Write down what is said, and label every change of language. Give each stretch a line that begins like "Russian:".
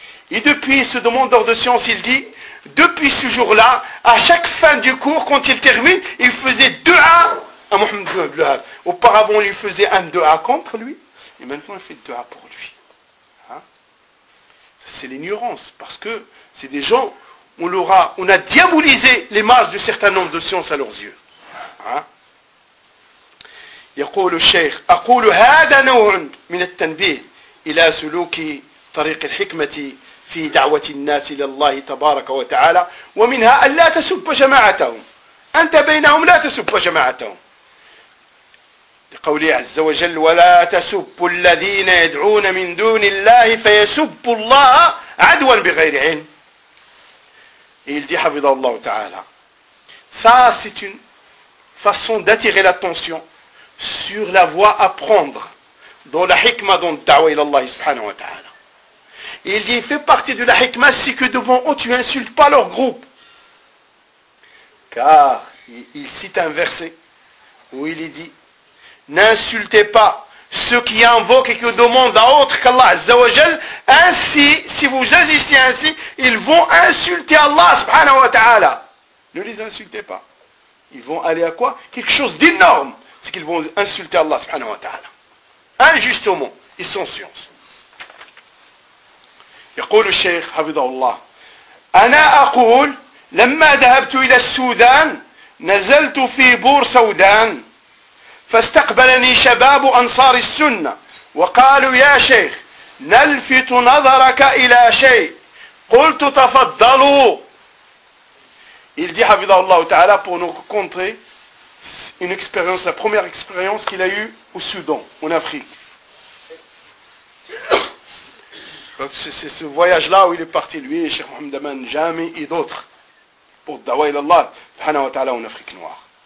French: Et depuis, ce demandeur de science, il dit, depuis ce jour-là, à chaque fin du cours, quand il termine, il faisait dua à Mohammed ibn Abdelwahab. Auparavant, il faisait un dua contre lui. Et maintenant, il fait dua pour lui. C'est l'ignorance. Parce que c'est des gens, on a diabolisé l'image de certains nombres de sciences à leurs yeux.
Arabic: يقول الشيخ أقول هذا نوع من التنبيه إلى سلوك طريق الحكمة في دعوة الناس إلى الله تبارك وتعالى ومنها أن لا تسب جماعتهم أنت بينهم لا تسب جماعتهم لقوله عز وجل ولا تسب الذين يدعون من دون الله فيسب الله عدوا بغير علم يلدي حفظه الله تعالى
French: ça c'est une façon d'attirer l'attention sur la voie à prendre dans la hikmah dont da'wah ilallah subhanahu wa ta'ala. Et il dit, fait partie de la hikmah si que devant eux tu n'insultes pas leur groupe. Car il cite un verset où il dit, n'insultez pas ceux qui invoquent et qui demandent à autre qu'Allah Azza wa Jal, ainsi, si vous agissez ainsi, ils vont insulter Allah subhanahu wa ta'ala. Ne les insultez pas. Ils vont aller à quoi? Quelque chose d'énorme. C'est qu'ils vont insulter Allah subhanahu wa ta'ala. Injustement. Ils sont science. يقول الشيخ حفظه الله أنا أقول لما ذهبت إلى السودان نزلت في بور سودان فاستقبلني شباب أنصار السنة وقالوا يا شيخ نلفت نظرك إلى شيء قلت تفضلوا. Il dit
Arabic: حفظه الله تعالى
French: pour nous raconter une expérience, la première expérience qu'il a eue au Soudan, en Afrique. C'est ce voyage-là où il est parti, lui, Cheikh Mohamed Aman Jami et d'autres, pour Dawa ilallah, subhanahu wa ta'ala, en Afrique noire.